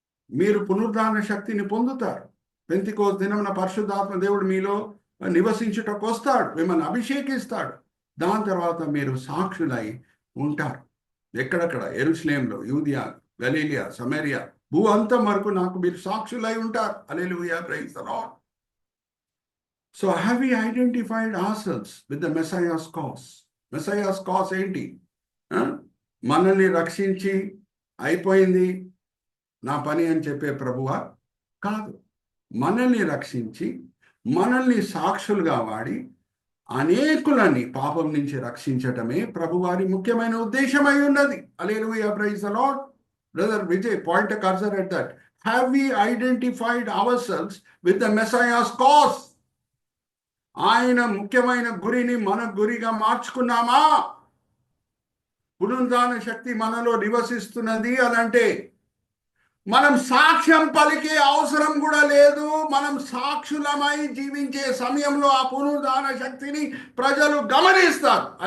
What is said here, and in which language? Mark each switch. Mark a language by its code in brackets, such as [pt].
[te] మీరు పునరుద్ధాన శక్తిని పొందుతారు. పెంతెకోస్తు దినమున పరిశుద్ధాత్మ దేవుడు మీలో నివసించుటకు వస్తాడు, మిమ్మల్ని అభిషేకిస్తాడు. దాని తర్వాత మీరు సాక్షులై ఉంటారు. ఎక్కడెక్కడ? యెరూషలేములో, యూదియా, గలీలియా, సమరియా, భూ అంతం వరకు నాకు మీరు సాక్షులై ఉంటారు. [en] Hallelujah, praise the lord. So have we identified ourselves with the Messiah's cause? [te] Messiah's cause ఏంటి? మనల్ని రక్షించి అయిపోయింది నా పని అని చెప్పే ప్రభువా? కాదు. మనల్ని రక్షించి మనల్ని సాక్షులుగా వాడి అనేకులని పాపం నుంచి రక్షించటమే ప్రభువారి ముఖ్యమైన ఉద్దేశమై ఉన్నది. [en] Hallelujah, praise the lord. [te] Brother Vijay, point [en] a cursor at that. Have we identified ourselves with the Messiah's cause? [te] ఆయన ముఖ్యమైన గురిని మన గురిగా మార్చుకున్నామా? పునరుద్ధాన శక్తి మనలో నివసిస్తున్నది అనంటే మనం సాక్ష్యం పలికే అవసరం కూడా లేదు. మనం సాక్షులమై జీవించే సమయంలో ఆ పునరుద్ధాన శక్తిని ప్రజలు గమనిస్తారు.